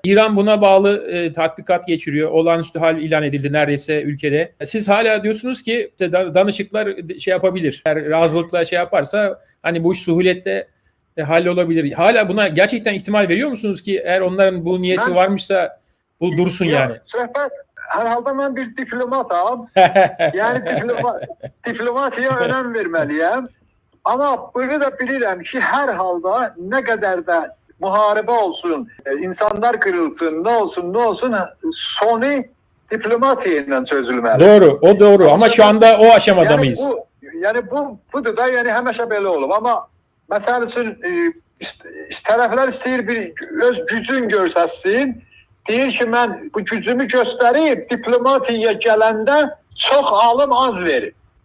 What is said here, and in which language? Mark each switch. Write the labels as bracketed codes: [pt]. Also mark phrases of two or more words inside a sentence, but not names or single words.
[tr] İran buna bağlı tatbikat geçiriyor. Olağanüstü hal ilan edildi neredeyse ülkede. Siz hala diyorsunuz ki işte danışıklar şey yapabilir. Eğer razılıkla şey yaparsa hani bu iş suhuletle hallolabilir. Hala buna gerçekten ihtimal veriyor musunuz ki eğer onların bu niyeti varmışsa bu dursun yani? [az] Söhbət, hər halda mən bir diplomatam. Yəni diplomatiya önəm verməliyəm. Amma bunu da bilirəm ki, hər halda nə qədər də müharibə olsun, insanlar [tr] kırılsın, ne olsun, [az] sonu diplomatiya ilə çözülməli. [tr] Doğru, o doğru. Ama şu anda o aşamada yani mıyız? [az] Budur da, yəni həmişə belə olub. Amma məsəl üçün tərəflər istəyir öz gücün göstərsin. Deyir ki, mən bu gücümü göstərib diplomatiyaya gələndə çox alım az verir.